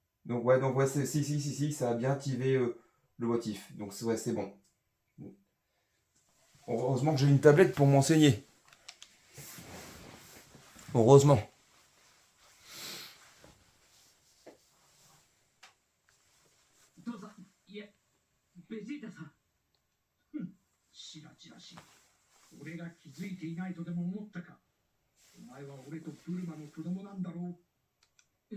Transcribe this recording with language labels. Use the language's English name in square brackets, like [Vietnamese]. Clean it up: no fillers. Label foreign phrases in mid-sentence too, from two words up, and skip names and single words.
[French] Donc ouais, si, ça a bien activé le motif. Donc ouais, c'est bon. Heureusement que j'ai une tablette pour m'enseigner. Heureusement. [Japanese] 父さん、いえ、ベジータさん。しらじらしい。俺が気づいていないとでも思ったか。お前は俺とブルマの子供なんだろう。